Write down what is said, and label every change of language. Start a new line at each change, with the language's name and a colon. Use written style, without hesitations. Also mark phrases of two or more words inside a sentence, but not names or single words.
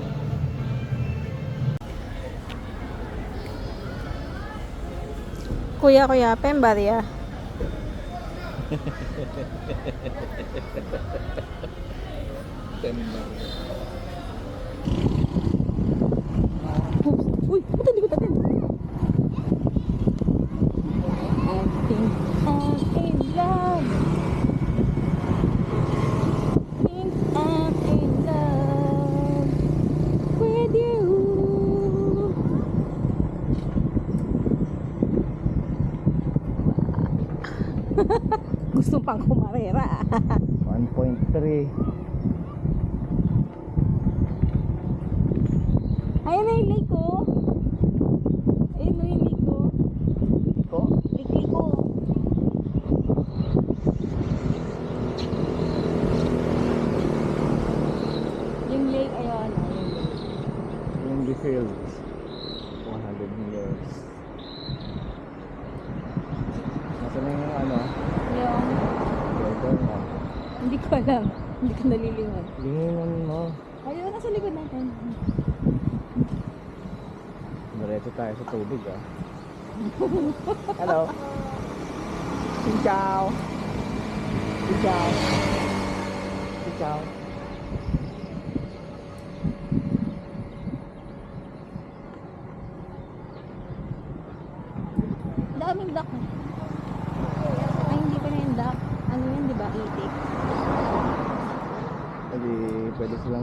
Filipino: Kuya, pembarya. Uy, puta, hindi ko tatin.
English: I think I'm in love. Think I'm in love with you.
Filipino: Gusto pang kumarera. 1.3. Ayun na yung lake ko. Ayun na yung lake ko. Ko? Lake ko. Yung lake, ayun. Yung the fields. 100 meters. Nasaan na yung ano? Yung, Weather na. hindi ko alam. Hindi ko nalilingon. Linginan mo. Ayun, nasa likod natin. Diretso tayo sa tubig ah. Hello.
Vietnamese: Xin chào. Xin chào. Xin chào.
Filipino: Daming duck. Ay, hindi pa na yung duck. Ano yun, di ba? Itik. Hindi pwede silang